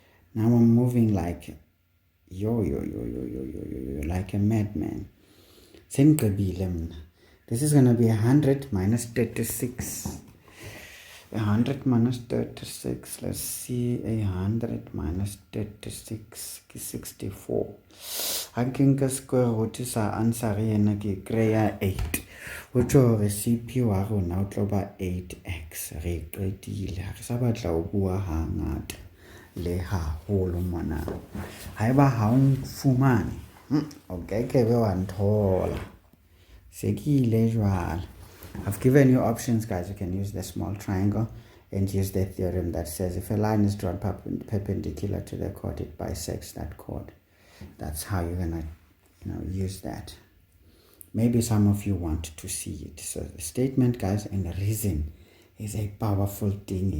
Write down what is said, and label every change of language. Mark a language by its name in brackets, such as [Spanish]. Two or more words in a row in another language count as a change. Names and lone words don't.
[English] Now I'm moving like like a madman. This is going to be 100 minus 36. 100 minus 36, let's see, 100 minus 36 ke 64. [Southern Sotho] Ha ke nka square root sa answer ena ke kreya 8. Ho tjho hore CP wa rona o tlo ba 8x. Re qetile. Ha re sa batla ho bua hangata le haholo mona. Haeba ha o fumane, o ke be wa nthola. Se ke ile jwale. [English] I've given you options, guys. You can use the small triangle and use the theorem that says if a line is drawn perpendicular to the chord, it bisects that chord. That's how you're gonna, use that. Maybe some of you want to see it. So the statement, guys, and the reason is a powerful thing.